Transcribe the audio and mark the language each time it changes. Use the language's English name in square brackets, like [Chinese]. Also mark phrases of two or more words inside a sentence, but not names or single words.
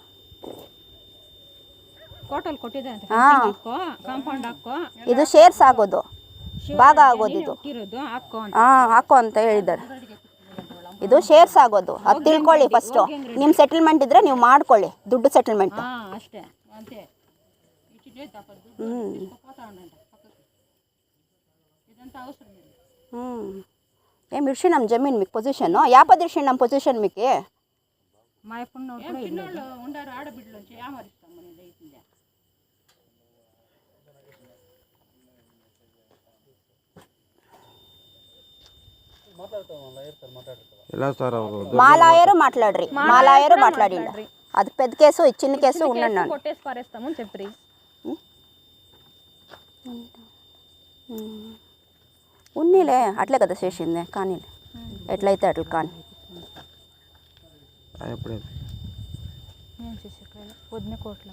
[Kannada] ಕೋರ್ಟಲ್ಲಿ ಕೊಟ್ಟಿದೆ ಅಂತ, ಕಾಂಪೌಂಡ್ ಹಾಕೋ, ಇದು ಶೇರ್ಸ್ ಆಗೋದು, ಭಾಗ ಆಗೋದು, ಇದು ಹಾಕೋ ಅಂತ. ಹಾಕೋ ಅಂತ ಹೇಳಿದ್ದಾರೆ. ಇದು ಶೇರ್ಸ್ ಆಗೋದು, ಅದು ತಿಳ್ಕೊಳ್ಳಿ ಫಸ್ಟು. ನಿಮ್ಮ ಸೆಟಲ್ಮೆಂಟ್ ಇದ್ರೆ ನೀವು ಮಾಡ್ಕೊಳ್ಳಿ, ದುಡ್ಡು ಸೆಟಲ್ಮೆಂಟ್ ಅಷ್ಟೇ ಅಂತೆ. [Telugu] ఏం ఇడిచినాం జమీన్ మీకు పొజిషన్? యాపది ఇడిచినాం పొజిషన్ మీకు. మా ఎప్పుడు ఉండారు ఆడబిడ్డలు వచ్చి ఏమరిస్తాం అనేది అవుతుంది. [Kannada] ಇಲ್ಲ ಸರ್ ಅವರು [Telugu] మా లాయరు మాట్లాడరు, మా లాయరు మాట్లాడిండ. అది పెద్ద కేసు, చిన్న కేసు ఉండండి. కొట్టేసి పారేస్తామని చెప్పి ఉన్నీలే, అట్లే కదా చేసింది, కానీ ఎట్లయితే అట్లా కానీ. పొద్దున కోర్టులో